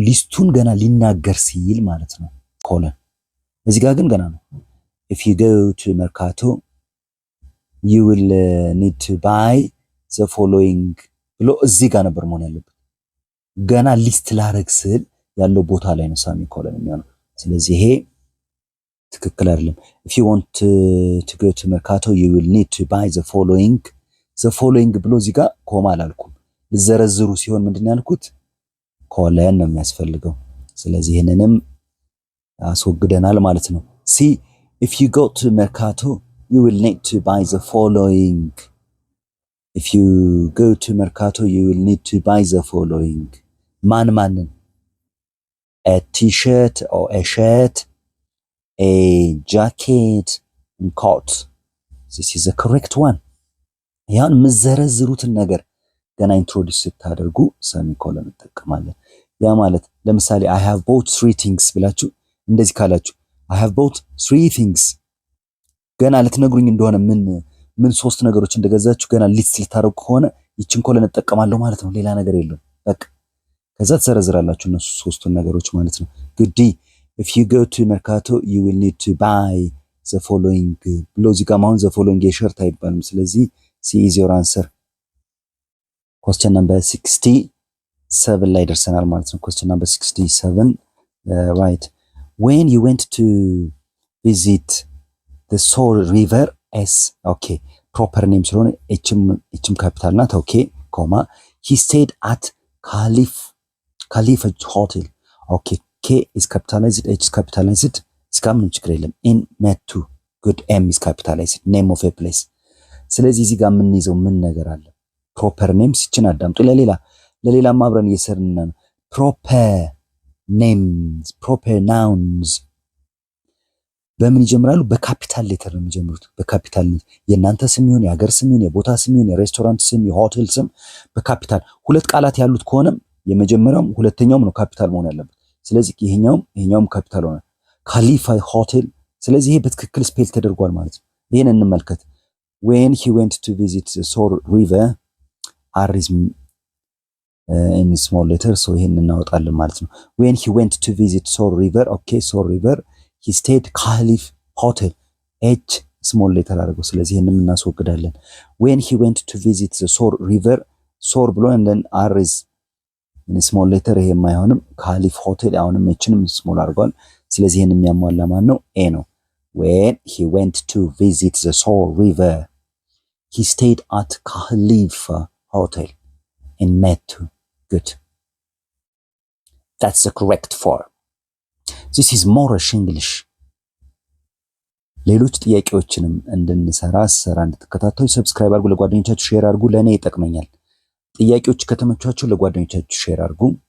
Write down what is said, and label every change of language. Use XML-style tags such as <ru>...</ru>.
<am>ሊስቱን ገና ሊናገር ሲል ማለት ነው ኮለን። እዚህ ጋር ግን ገና ነው።</am> <en>if you go to mercato you will need to buy the following</en> <am>ብሎ እዚህ ጋር ነበር መሆን ያለበት። ገና ሊስት ላረግ ስል ያለው ቦታ ላይ ነው ሰሚኮለን የሚሆነው። ስለዚህ ይሄ ትክክል አይደለም።</am> <en>if you want to go to mercato you will need to buy the following</en> <am>ብሎ እዚህ ጋር ኮማ አላልኩም። ልዘረዝሩ ሲሆን ምንድነው ያልኩት? ኮለን ነው የሚያስፈልገው። ስለዚህ ይሄንንም አስወግደናል ማለት ነው።</am> <en>see if you go to mercato you will need to buy the following. if you go to mercato you will need to buy the following.</en> <am>ማንን?</am> <en>a t-shirt or a shirt, a jacket and coat. this is the correct one.</en> <am>ያን ምዘረዝሩትን ነገር ገና ኢንትሮዲዩስ ስታደርጉ ሰሚኮለን እንጠቀማለን። ያ ማለት ለምሳሌ</am> <en>I have bought 3 things</en> <am>ብላችሁ እንደዚህ ካላችሁ</am> <en>I have bought 3 things</en> <am>ገና ልትነግሩኝ እንደሆነ ምን 3 ነገሮች እንደገዛችሁ ገና ሊስት ልታደርጉ ከሆነ ይችን ኮለን እጠቀማለሁ ማለት ነው። ሌላ ነገር የለውም። በቃ ከዛ ትዘረዝራላችሁ እነሱ 3ቱን ነገሮች ማለት ነው። ግዲ</am> <en>if you go to mercato you will need to buy the following</en> <am>ብሎ እዚህ ጋር አሁን the following የሸርት አይባልም። ስለዚህ C is your answer.</am> <en>question number 67</en> <am>ላይ ደርሰናል ማለት ነው።</am> <en>question number 67 right. when you went to visit the Soar River S okay proper name</en> <am>ስለሆነ እችም ካፒታል ናት።</am> <en>okay comma he stayed at Khalifa Hotel. okay K is capitalized, H is capitalized.</en> <am>እስካሁን ችግር የለም።</am> <en>in met to good M is capitalized. name of a place.</en> <am>ስለዚህ እዚህ ጋር የምንይዘው ምን ነገር አለ? ፕሮፐር ኔምስ ይችን አዳምጡ። ለሌላም አብረን እየሰርን ነው። ፕሮፐር ኔምስ ፕሮፐር ናውንስ በምን ይጀምራሉ? በካፒታል ሌተር ነው የሚጀምሩት። በካፒታል የእናንተ ስም ይሁን የሀገር ስም ይሁን የቦታ ስም ይሁን የሬስቶራንት ስም የሆቴል ስም በካፒታል ሁለት ቃላት ያሉት ከሆነም የመጀመሪያውም ሁለተኛውም ነው ካፒታል መሆን ያለበት። ስለዚህ ይሄኛውም ካፒታል ሆነ ካሊፋ ሆቴል። ስለዚህ ይሄ በትክክል ስፔል ተደርጓል ማለት ነው። ይሄን እንመልከት። when he went to visit the Soar River R is</am> <en>in small letter so</en> <am>ይሄን እናወጣለን ማለት ነው።</am> <en>when he went to visit Soar River okay Soar River he stayed Khalif Hotel H small letter አድርገው።</en> <am>ስለዚህ ይሄንን እናስወግዳለን።</am> <en>when he went to visit the Soar River Soar ብሎ and then R is in small letter</en> <am>ይሄም አይሆንም።</am> <en>Khalif Hotel</en> <am>አሁንም Hንም small አድርጓል። ስለዚህ ይሄን የሚያሟላ ማን ነው?</am> <en>A</en> <am>ነው።</am> <en>when he went to visit the Soar River he stayed at Khalifa Hotel in Metu. Good. That's the correct form. This is Moorish English.</en> <am>ሌሎች ጥያቄዎችንም እንድንሰራ እንድትከታተሉ ሰብስክራይብ አድርጉ፣ ለጓደኞቻችሁ ሼር አድርጉ። ለኔ ይጠቅመኛል። ጥያቄዎች ከተመቻችሁ ለጓደኞቻችሁ ሼር አድርጉ።</am>